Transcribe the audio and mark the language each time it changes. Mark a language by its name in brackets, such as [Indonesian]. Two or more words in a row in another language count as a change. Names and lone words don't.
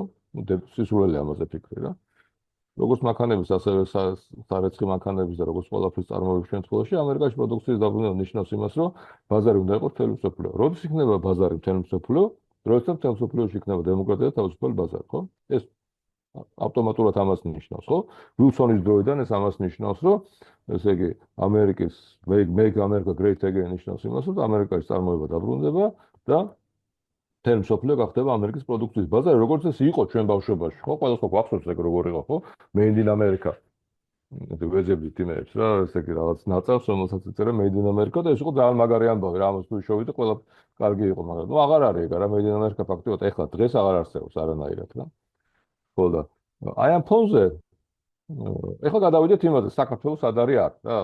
[Georgian] სისულელეა ამაზე ფიქრი რა. როგორც მანქანების, ასევე სარეცხი მანქანების და როგორც ყველაფრის წარმოების შემთხვევაში ამერიკაში პროდუქციის დაბრუნება ნიშნავს იმას, რომ ბაზარი უნდა იყოს მთელი მსოფლიო. როდის იქნება ბაზარი მთელი მსოფლიო? როდესაც მთელ მსოფლიოში იქნება დემოკრატია და თავისუფალი ბაზარი, ხო? ეს ავტომატურად ამას ნიშნავს, ხო? ვილსონის დროიდან ეს ამას ნიშნავს, რომ ესე იგი ამერიკის [English] make America great again [Georgian] ნიშნავს იმას, რომ ამერიკაში წარმოება დაბრუნდება და თემ სოფლიო გახდება ამერიკის პროდუქციის ბაზარი, როგორც ეს იყო ჩვენ ბავშვობაში, ხო? ყველას ხო გვახსოვს ეგ როგორ იყო, ხო? [English] Made in America. [Georgian] ვეძებდით იმებს რა, ესე იგი რაღაც ნაწავს, რომელსაც ეწერა [English] Made in America [Georgian] და ეს იყო ძალიან მაგარი ამბავი რა, ამას თუ შევიდე, ყველა კარგი იყო, მაგრამ ნუ აღარ არის ეგ რა, [English] Made in America [Georgian] ფაქტობრივად ეხლა დღეს აღარ არსებობს არანაირად რა. ხო და აი ამ ფონზე ეხლა გადავიდეთ იმაზე, საქართველოს სად არის აქ რა.